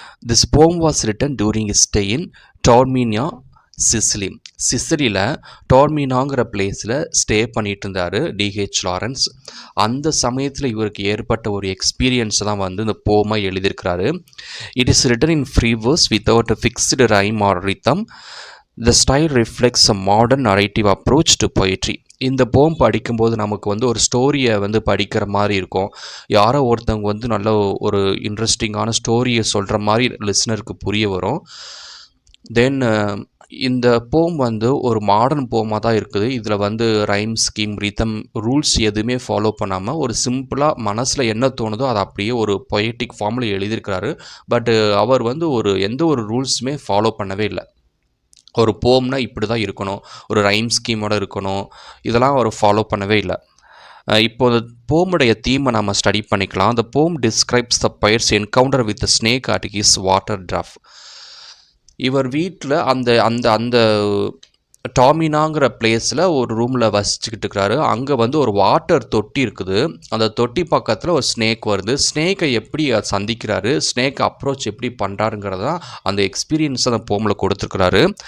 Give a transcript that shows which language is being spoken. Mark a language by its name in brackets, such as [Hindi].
[English] This poem was written during his stay in Taormina, Sicily. [Tamil] சிசிலியில் டார்மீனாங்கிற பிளேஸில் stay பண்ணிட்டு இருந்தார் டிஹெச் லாரன்ஸ். அந்த சமயத்தில் இவருக்கு ஏற்பட்ட ஒரு எக்ஸ்பீரியன்ஸை தான் வந்து இந்த போமாக எழுதியிருக்கிறாரு. It is written in free verse without a fixed rhyme R rhythm. [English] The style reflects a modern narrative approach to poetry. [Tamil] இந்த போம் படிக்கும்போது நமக்கு வந்து ஒரு ஸ்டோரியை வந்து படிக்கிற மாதிரி இருக்கும். யாரோ ஒருத்தவங்க வந்து நல்ல ஒரு இன்ட்ரெஸ்டிங்கான ஸ்டோரியை சொல்கிற மாதிரி லிஸ்னருக்கு புரிய வரும். தென் இந்த போம் வந்து ஒரு மாடர்ன் போமாக தான் இருக்குது. இதில் வந்து ரைம் ஸ்கீம், ரிதம், ரூல்ஸ் எதுவுமே ஃபாலோ பண்ணாமல் ஒரு சிம்பிளாக மனசில் என்ன தோணுதோ அதை அப்படியே ஒரு பொயட்டிக் ஃபார்மில் எழுதியிருக்கிறாரு. பட் அவர் வந்து எந்த ஒரு ரூல்ஸுமே ஃபாலோ பண்ணவே இல்லை. ஒரு போம்னா இப்படி தான் இருக்கணும், ஒரு ரைம் ஸ்கீமோட இருக்கணும், இதெல்லாம் அவர் ஃபாலோ பண்ணவே இல்லை. இப்போது போமுடைய தீமை நம்ம ஸ்டடி பண்ணிக்கலாம். [English] The poem describes the poet's encounter with the snake at his water trough. [Tamil] இவர் வீட்டில் அந்த அந்த அந்த டாமினாங்கிற பிளேஸில் ஒரு ரூமில் வசிச்சுக்கிட்டு இருக்கிறாரு. அங்கே வந்து ஒரு வாட்டர் தொட்டி இருக்குது. அந்த தொட்டி பக்கத்தில் ஒரு ஸ்னேக் வருது. ஸ்னேக்கை எப்படி சந்திக்கிறாரு, ஸ்னேக் அப்ரோச் எப்படி பண்ணுறாருங்கிறதான் அந்த எக்ஸ்பீரியன்ஸ் அந்த போமில் கொடுத்துருக்கிறாரு.